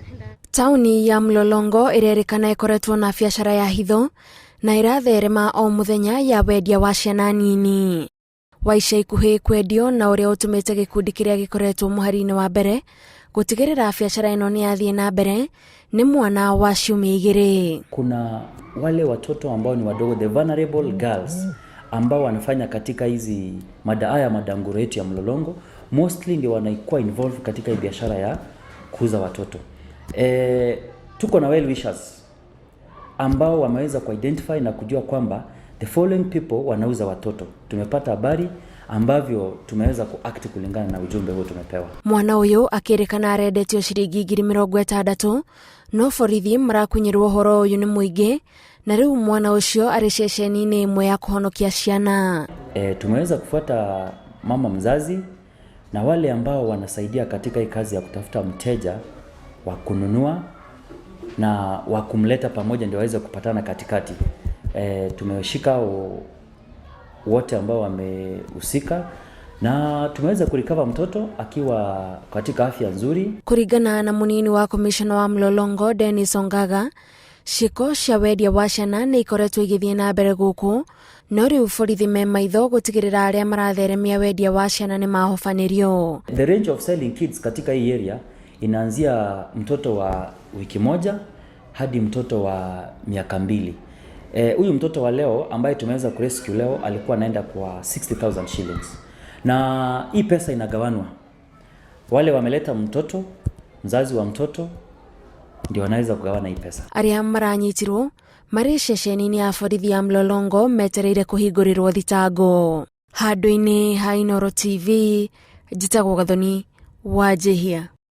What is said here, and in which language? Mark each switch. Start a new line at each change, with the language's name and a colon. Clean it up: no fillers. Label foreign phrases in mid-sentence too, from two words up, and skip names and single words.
Kikuyu: Tauni ya Mlolongo irerikana ikoretwo na biacara ya hitho na iratherema o muthenya ya wendia wa ciana nini. Wa ica ikuhĩ kwendio na ũrĩa ũtũmĩte gĩkundi kĩrĩa gĩkoretwo mũhari-inĩ wa mbere gũtigĩrĩra biacara ĩno nĩ yathiĩ na mbere ni mwana wa ciumia 2.
Swahili: Kuna wale watoto ambao ni wadogo,
English: the vulnerable girls,
Swahili: ambao wanafanya katika hizi madanguro yetu ya Mlolongo, mostly ndio wanaikuwa involved katika hii biashara ya kuuza watoto. Tuko na
English: well wishers
Swahili: ambao wameweza kuidentify na kujua kwamba
English: the following people
Swahili: wanauza watoto. Tumepata habari ambavyo tumeweza kuact kulingana na ujumbe huo tumepewa.
Kikuyu: Mwana uyu akirikana arendetio ciringi 60,000 no borithi marakunyirwo horo uyu ni muingi na riu mwana ucio ari ceceni-ini imwe ya kuhonokia ciana.
Swahili: Tumeweza kufuata mama mzazi na wale ambao wanasaidia katika hii kazi ya kutafuta mteja wa kununua na wa kumleta pamoja ndio waweze kupatana katikati. Tumeshika wote ambao wamehusika na tumeweza kurecover mtoto akiwa katika afya nzuri.
Kikuyu: Kuringana na munini wa commissioner wa Mlolongo Dennis Ongaga, ciko cia wendia wa ciana nĩ ikoretwo igĩthiĩ na mbere gũkũ, no rĩu borithi me maitho gũtigĩrĩra arĩa maratheremia wendia wa ciana nĩ mahobanĩrio.
English: The range of selling kids
Swahili: katika hii area inaanzia mtoto wa wiki moja hadi mtoto wa miaka 2. Huyu mtoto wa leo ambaye tumeweza kurescue leo alikuwa anaenda kwa 60,000 shillings. Na hii pesa inagawanwa. Wale wameleta mtoto, mzazi wa mtoto ndio wanaweza kugawana hii pesa.
Kikuyu: Arĩa maranyitirwo marĩ ceceni-inĩ ya borithi ya Mlolongo metereire kũhingũrĩrwo thitango. Handũ-inĩ ha Inooro TV, njĩtagwo Gathoni Wanjihia.